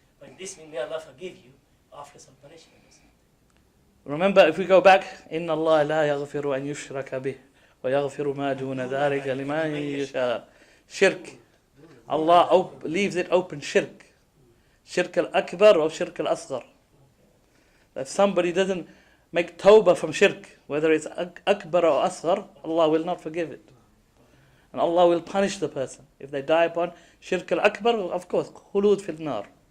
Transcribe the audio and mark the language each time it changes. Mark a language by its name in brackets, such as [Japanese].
[English] But this means may Allah forgive you after some punishment. Remember, if we go back, [Arabic] إِنَّ اللَّهَ لَا يَغْفِرُ أَن يُشْرَكَ بِهِ وَيَغْفِرُ مَا دُونَ ذَلِكَ لِمَن يَشَاءُ. [English] Shirk. Allah leaves it open, shirk. Shirk al-akbar or shirk al-asghar. If somebody doesn't make tawbah from shirk, whether it's akbar or asghar, Allah will not forgive it. And Allah will punish the person. If they die upon shirk al-akbar, of course, khulud fil nar.